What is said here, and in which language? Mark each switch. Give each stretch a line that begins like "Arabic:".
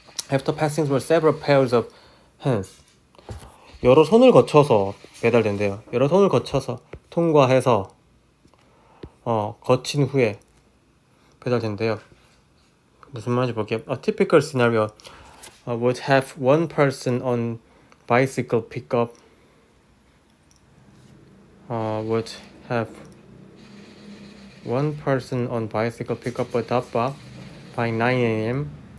English: After passing through several pairs of hands,
Korean: 여러 손을 거쳐서 배달된대요. 여러 손을 거쳐서 통과해서 거친 후에 배달된대요. 무슨 말인지 볼게요.
English: A typical scenario would have one person on bicycle pickup. Would have one person on bicycle pickup a dabba by 9 a.m.